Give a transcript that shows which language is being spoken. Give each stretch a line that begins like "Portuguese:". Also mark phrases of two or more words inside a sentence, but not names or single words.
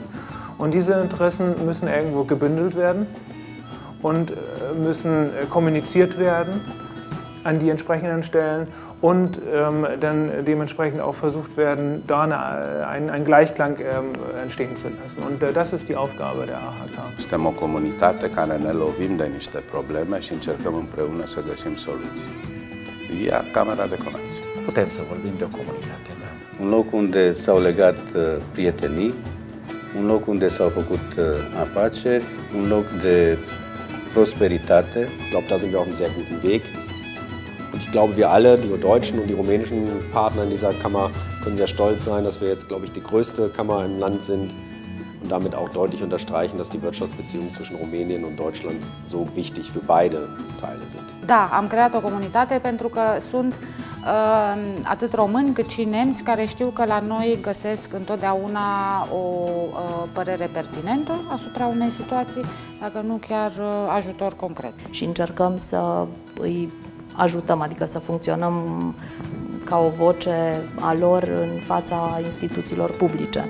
German: Und diese Interessen müssen irgendwo gebündelt werden und müssen kommuniziert werden an die entsprechenden Stellen und dann dementsprechend auch versucht werden, da einen Gleichklang entstehen zu lassen. Und das ist die Aufgabe der AHK.
Romanian: Suntem o comunitate care ne lovim de niște probleme și încercăm împreună să găsim soluții. Via Camera de Comerț. Putem să vorbim de o comunitate, da. Un loc unde s-au legat prietenii, un loc unde s-au făcut afaceri, un loc de prosperitate.
German: Ich glaube, da sind wir auf einem sehr guten Weg. Und ich glaube, wir alle, die deutschen und die rumänischen Partner in dieser Kammer, können sehr stolz sein, dass wir jetzt, glaube ich, die größte Kammer im Land sind und damit auch deutlich unterstreichen, dass die Wirtschaftsbeziehungen zwischen Rumänien und Deutschland so wichtig für beide Teile sind.
Romanian: Da, am creat o comunitate pentru că sunt atât români cât și nemți care știu că la noi găsesc întotdeauna o părere pertinentă asupra unei situații, dacă nu chiar ajutor concret. Și încercăm să îi ajutăm, adică să funcționăm ca o voce a lor în fața instituțiilor publice.